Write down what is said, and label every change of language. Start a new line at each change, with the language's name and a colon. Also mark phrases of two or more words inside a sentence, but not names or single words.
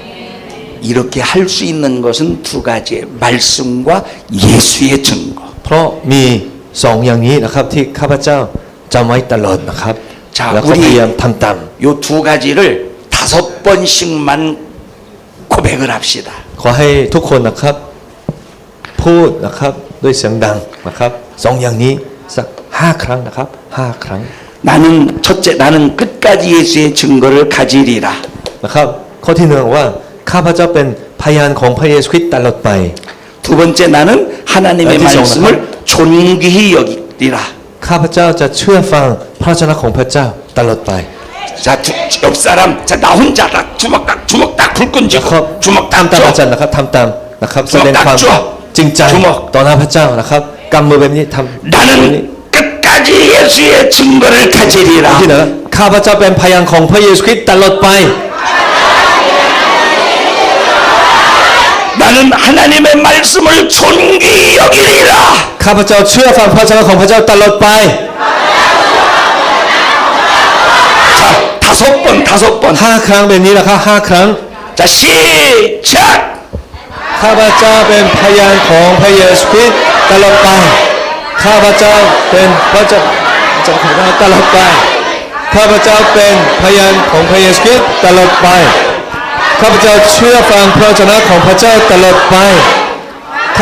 Korean: 이렇게 할 수 있는 것은 두 가지의 말씀과 예수의 증거.
Thai: เพราะมีสองอย่างนี้นะครับที่ข้าพเจ้าจำไว้ตลอดนะครับ จ้ะ แล้วก็พยายามทำตาม
Korean: 요 두 가지를 5번씩만 고백을 합시다.
Thai: ขอให้ทุกคนนะครับพูดนะครับด้วยเสียงดังนะครับสองอย่างนี้สัก5 ครั้งนะครับ5 ครั้ง
Korean: 나는 첫째 나는 끝까지 예수의 증거를 가지리라.
Thai: นะครับข้อที่หนึ่งว่าข้าพเจ้าเป็นพยานของพระเยซูคริสต์ตลอดไป
Korean: 두 번째 나는 하나님의 어디서 말씀을 존귀히 여기리라.
Thai: ข้าพเจ้าจะเชื่อฟังพระวจนะของพระเจ้าตลอดไป
Korean: 자, 옆 사람, 자, 나 혼자 다 주먹 딱 불 끈
Thai: แล้วก็
Korean: 쥐고 주먹
Thai: ตาม
Korean: 딱
Thai: อาจาร
Korean: 줘.
Thai: ย์นะครับทำตามนะครับแสดง จุ๊บ ความ จุ๊บ จริงใจ จุ๊บ ต่อหน้าพระเจ้านะครับกำมือแบบนี้ทำแบบนี้
Korean: 나는 끝까지 예수의 증거를
Thai: ที่
Korean: 가지리라.
Thai: เหนือข้าพเจ้าเป็นพยานของพระเยซูคริสต์ตลอดไป
Korean: 나는 하나님의 말씀을 존귀히 여기리라.
Thai: ข้าพเจ้าเชื่อฟังพระวจนะของพระเจ้าตลอดไป
Korean: 자, 5번.
Thai: 5 ครั้งแบบนี้นะครับ5 ครั้ง
Korean: 자, 시작.
Thai: ข้าพเจ้าเป็นพยานของพระเยซูคริสต์ตลอดไปข้าพเจ้าเป็นพระเจ้าของพระเจ้าตลอดไปข้าพเจ้าเป็นพ ยานของพระเยซูคริสต์ตลอดไปข้าพเจ้าเชื่อฟังพระวจนะของพระเจ้าตลอดไปข้า